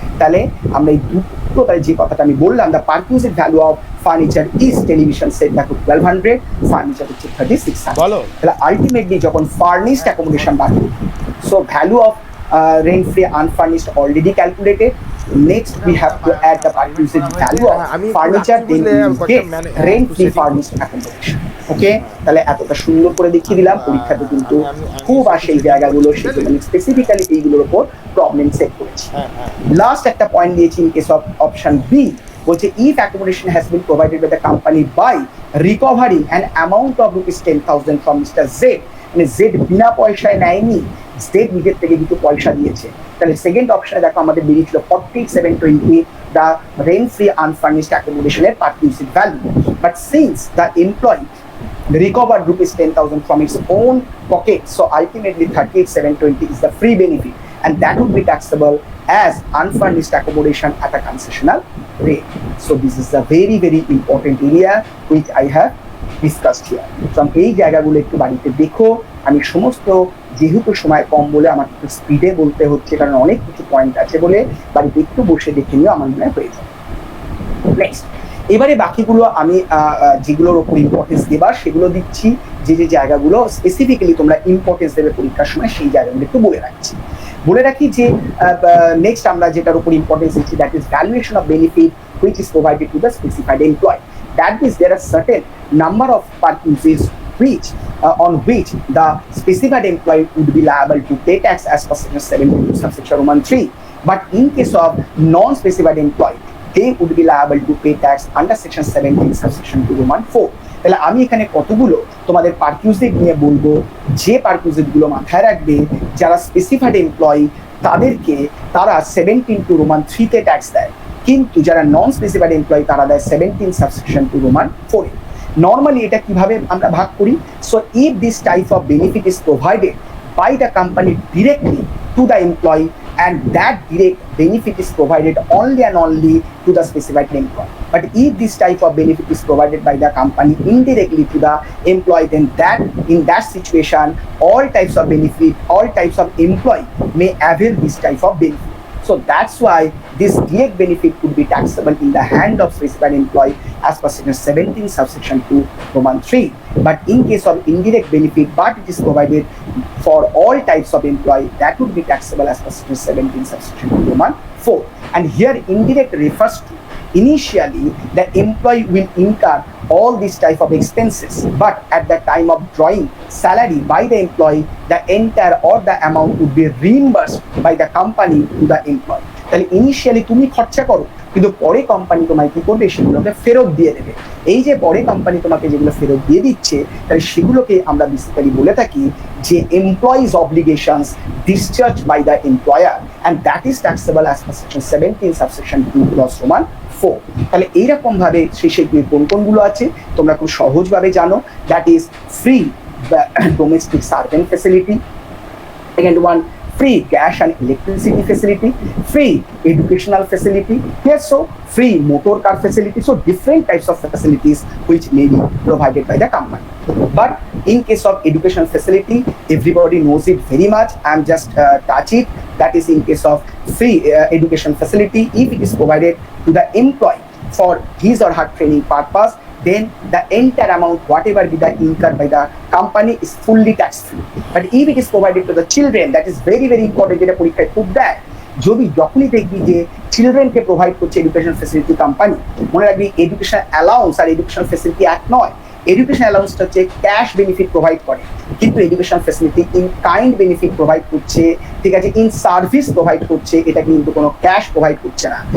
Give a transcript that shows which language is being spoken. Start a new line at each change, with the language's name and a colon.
Bangla: তাহলে আমরা এই দুটো, তাহলে যে কথাটা আমি বললাম,
English: the perquisite value of furniture is television set
Bangla: দেখো 1,200, ফার্নিচার হচ্ছে 3,600। তাহলে আলটিমেটলি যখন ফার্নিশড অ্যাকোমোডেশন বাকি,
English: So value of rent free unfurnished already calculated. Next we have to add the perquisite value of furniture, then we will get rent free furnished accommodation.
Bangla: ওকে, তাহলে এতটা সুন্দর করে দেখিয়ে দিলাম। পরীক্ষাতে কিন্তু খুব আসে এই জায়গাগুলো, সেগুলো আমি স্পেসিফিক্যালি এইগুলোর উপর প্রবলেম সেট করেছি। লাস্ট একটা পয়েন্ট দিয়েছি
English: in case of option B, বলছে if accommodation has been provided by the company by recovering an amount of ₹10,000 from mister Z,
Bangla: মানে জেড বিনা পয়সায় নেয়নি, স্টেট নিজের থেকে কিছু পয়সা দিয়েছে। তাহলে সেকেন্ড অপশনে দেখো আমাদের বেরিয়েছিল 4720
English: The rent free unfurnished অ্যাকোমোডেশনের perquisite value, but since the employee recovered ₹10,000 from its own pocket, so ultimately 38,720 is the free benefit, and that would be taxable as unfurnished accommodation at a concessional rate. So this is a very, very important area which I have discussed here.
Bangla: So এই জায়গাগুলো একটু বাড়িতে দেখো। আমি সমস্ত যেহেতু সময় কম বলে আমাকে একটু স্পিডে বলতে হচ্ছে, কারণ অনেক কিছু পয়েন্ট আছে বলে বাড়িতে একটু বসে দেখে নিও, আমার মনে হয় হয়ে যাবে। নেক্সট, এবারে বাকিগুলো আমি যেগুলোর ওপর ইম্পর্টেন্স দেবার সেগুলো দিচ্ছি। যে যে জায়গাগুলো স্পেসিফিক্যালি তোমরা ইম্পর্টেন্স দেবে পরীক্ষার সময় সেই জায়গাগুলো একটু বলে রাখি যে নেক্সট আমরা যেটার উপর ইম্পর্টেন্স দিচ্ছি,
English: That is valuation of benefit which is provided to the specified employee. That means there are certain number of purposes which on which the specified employee would be liable to pay tax as per section 17 subsection Roman 3. But in case of non-specified employee, they would be liable to pay tax under section 17 subsection 2 Roman 4.
Bangla: তাহলে আমি এখানে কতগুলো তোমাদের পারকিউজিট নিয়ে বলবো, যে পারকিউজিটগুলো মাথায় রাখবে যারা স্পেসিফাইড এমপ্লয়ি তাদেরকে তারা 17 টু রোমান 3 তে ট্যাক্স দেয়, কিন্তু যারা নন স্পেসিফাইড এমপ্লয়ি তারা দেয় 17 সাবসেকশন 2 রোমান 4 এ। নর্মালি এটা কিভাবে আমরা ভাগ করি?
English: So if this type of benefit is provided by the company directly to the employee and that direct benefit is provided only and only to the specified employee. But if this type of benefit is provided by the company indirectly to the employee, then that in that situation all types of benefit, all types of employee may avail this type of benefit. So that's why this direct benefit could be taxable in the hand of specified employee as per section 17 subsection 2 Roman 3. But in case of indirect benefit, but it is provided for all types of employee, that would be taxable as per section 17 subsection 2 Roman 4. And here indirect refers to initially the employee will incur all these type of expenses, but at the time of drawing salary by the employee, the entire or the amount would be reimbursed by the company to the employee.
Bangla: তাহলে initially তুমি খরচা করো, কিন্তু পরে company তোমায় কি করবে? সেগুলোকে ফেরত দিয়ে দেবে। এই যে পরে কোম্পানি তোমাকে যেগুলো ফেরত দিয়ে দিচ্ছে, তাহলে সেগুলোকে আমরা বেসিক্যালি বলে থাকি যে
English: Employee's obligations discharged by the employer, and that is taxable as per section 17 subsection 2 clause Roman 4.
Bangla: তাহলে এইরকম ভাবে শেষে কোন কোনগুলো আছে তোমরা খুব সহজভাবে জানো।
English: That is free domestic servant facility, second one free gas and electricity facility, free educational facility, yes, so free motor car facility. So different types of facilities which may be provided by the company. But in case of education facility, everybody knows it very much. I'm just touch it. That is in case of free education facility, if it is provided to the employee for his or her training purpose, then the entire amount whatever be the incurred by the company is fully tax free. But if it is provided to the children, that is very very important,
Bangla: যেটা পরীক্ষায় খুব দেয়, যদি যখনই দেখবি যে চিলড্রেনকে provide করছে education facility company, মনে রাখবি এডুকেশন অ্যালাউন্স আর এডুকেশন ফ্যাসিলিটি এক নয়। এডুকেশন অ্যালাউন্সটা হচ্ছে ক্যাশ বেনিফিট প্রোভাইড করে, কিন্তু education facility in kind benefit provide করছে, ঠিক আছে, ইন সার্ভিস প্রোভাইড করছে, এটা কিন্তু কোনো ক্যাশ প্রোভাইড করছে না।